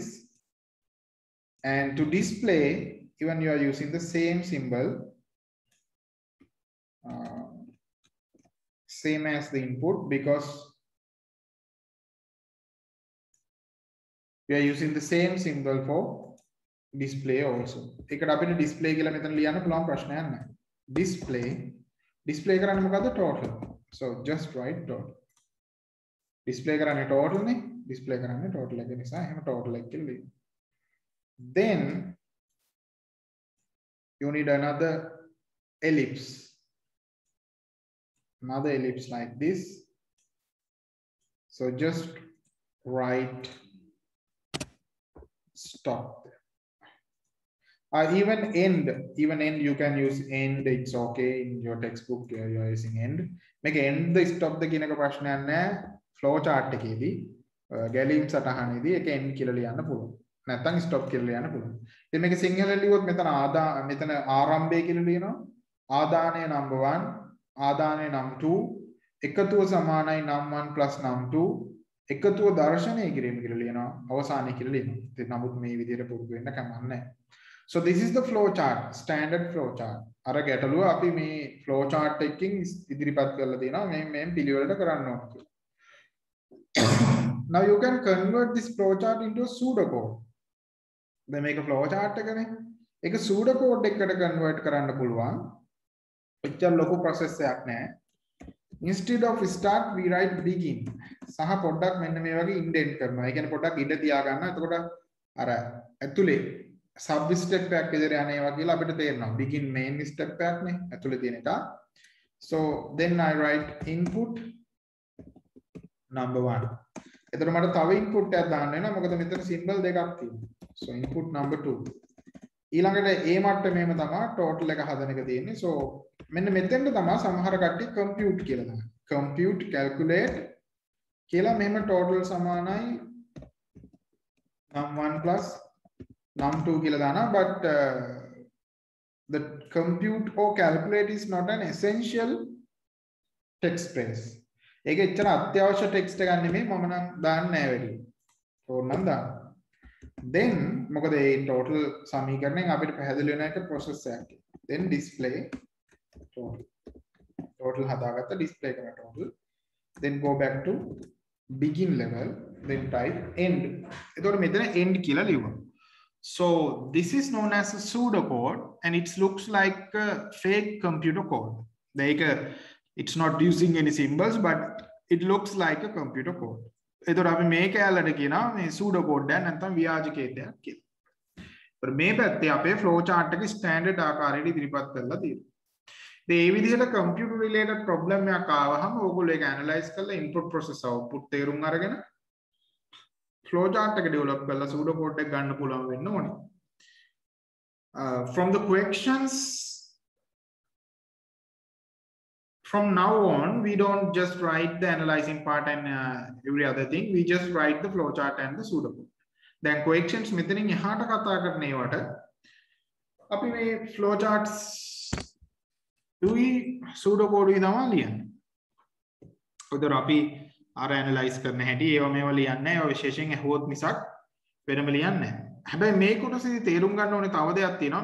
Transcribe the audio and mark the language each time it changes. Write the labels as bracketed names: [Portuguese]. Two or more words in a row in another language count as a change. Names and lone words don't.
[English] And to display, even you are using the same symbol, same as the input, because we are using the same symbol for display also. [Sinhala] Display display කරන්නේ මොකද්ද total. [English] So just write total. Display කරන්නේ total නේ. [Sinhala] Display කරන්නේ total එක නිසා එහෙම total එක කියලා ලියන්න. [English] Then you need another ellipse. Another ellipse like this. So just write stop. Even end you can use end, it's okay in your textbook you are using end. Make end the stop the [Sinhala] කියන එක ප්‍රශ්නයක් නැහැ [English] flow chart [Sinhala] එකේදී ගැලීම් සටහනේදී ඒක end කියලා ලියන්න පුළුවන්. නැත්නම් stop කියලා ලියන්න පුළුවන්. ඉතින් මේක සිංහලෙන් ලියුවොත් මෙතන ආරම්භය කියලා ලියනවා. ආදානය number 1 ආදානය number 2 එකතුව සමානයි [English] num1 plus num2 [Sinhala] එකතුව දර්ශනය කිරීම කියලා ලියනවා අවසානයේ කියලා ලියනවා. ඉතින් නමුත් මේ විදිහට පුරුදු වෙන්න කමක් නැහැ. [English] So this is the flow chart, standard flow chart. [Sinhala] අර ගැටලුව අපි මේ [English] flow chart [Sinhala] එකකින් ඉදිරිපත් කරලා තියෙනවා මේ පිළිවෙලට කරන්න ඕන කියලා. [English] Now you can convert this flow chart into a pseudocode. [Sinhala] දැන් මේක flow chart එකනේ. ඒක pseudocode එකකට convert කරන්න පුළුවන්. එච්චර ලොකු process එකක් නෑ. [English] Instead of start we write begin. [Sinhala] සහ පොඩ්ඩක් මෙන්න මේ වගේ indent කරනවා. ඒ කියන්නේ පොඩ්ඩක් ඉඳ තියා ගන්න. එතකොට අර ඇතුලේ [English] sub step [Sinhala] එකක් විතර යන්නේවා කියලා අපිට තේරෙනවා. [English] begin main step [Sinhala] එකක් නේ ඇතුලේ තියෙන එක. [English] So then I write input number 1. [Sinhala] එතකොට මට තව input එකක් දාන්න වෙනවා. මොකද මෙතන symbol දෙකක් තියෙනවා. [English] So input number 2. [Sinhala] ඊළඟට A මට්ටමේම තමයි total එක හදන එක තියෙන්නේ. So මෙන්න මෙතෙන්ට තමයි සමහර කට්ටිය compute කියලා දාන්නේ. [English] compute calculate [Sinhala] කියලා මෙහෙම total සමානයි [English] num1 plus num2 [Sinhala] කියලා දානවා. [English] But the compute or calculate is not an essential text space. [Sinhala] ඒක එච්චර අත්‍යවශ්‍ය text එකක් නෙමෙයි මම නම් දාන්නේ නැහැ වැඩි. ඕනනම් දාන්න. Then මොකද මේ total සමීකරණයෙන් අපිට පැහැදිලි වෙන එක process එකක්. [English] Then display total හදාගත්ත display කරන total. Then go back to begin level. Then type end. [Sinhala] එතකොට මෙතන end කියලා ලියුවා. [English] So this is known as a pseudocode and it looks like a fake computer code. It's not using any symbols but it looks like a computer code. [Sinhala] එතකොට අපි මේ කැලලට කියනවා මේ pseudocode එක නැත්නම් ව්‍යාජකේතයක් කියලා. ඒතර මේ පැත්තේ අපේ [English] flow chart [Sinhala] එක standard ආකාරයට ඉදිරිපත් කරලා තියෙනවා. ඉතින් මේ විදිහට [English] computer related problem [Sinhala] එකක් ආවහම ඕගොල්ලෝ ඒක analyze කරලා [English] input process output [Sinhala] තේරුම් අරගෙන [English] flow chart [Sinhala] එක develop කරලා pseudocode එක ගන්න පුළුවන් වෙන්න ඕනේ. [English] From the questions from now on, we don't just write the analyzing part and every other thing. We just write the flowchart and the pseudocode. Then questions [Sinhala] මෙතනින් එහාට කතා කරන ඒවට අපි මේ [English] flowcharts pseudocode [Sinhala] තමයි ලියන්නේ. උදේට අපි අර analyze කරන හැටි ඒවා මේවා ලියන්නේ නැහැ. ඒවා විශේෂයෙන් ඇහුවොත් මිසක් වෙනම ලියන්නේ නැහැ. හැබැයි මේ කොටසේදී තේරුම් ගන්න ඕනේ තව දෙයක් තියෙනවා.